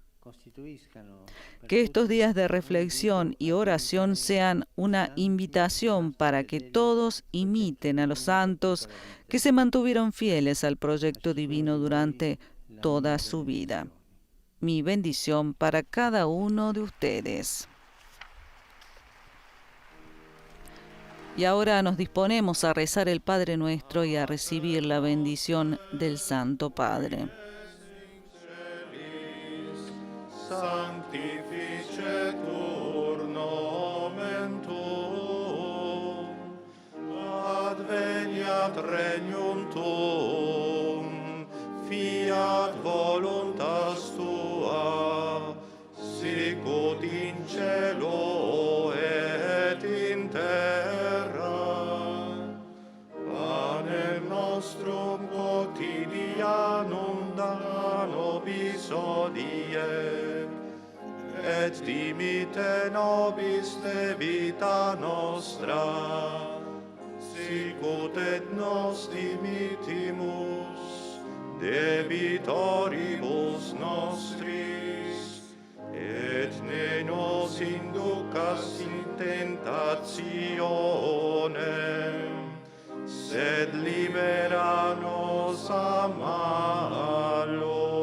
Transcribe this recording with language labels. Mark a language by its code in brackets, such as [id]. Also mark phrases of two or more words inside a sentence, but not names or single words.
[es] Que estos días de reflexión y oración sean una invitación para que todos imiten a los santos que se mantuvieron fieles al proyecto divino durante toda su vida. Mi bendición para cada uno de ustedes. Y ahora nos disponemos a rezar el Padre Nuestro y a recibir la bendición del Santo Padre. [la] Sanctificetur nomen tuum, adveniat regnum tuum, fiat voluntas tua, sicut in cielo et in terra. Panem nostrum quotidianum da nobis hodie, et dimite nobis debita nostra, sicut et nos dimitimus debitoribus nostris, et ne nos inducas in tentationem, sed libera nos a malo.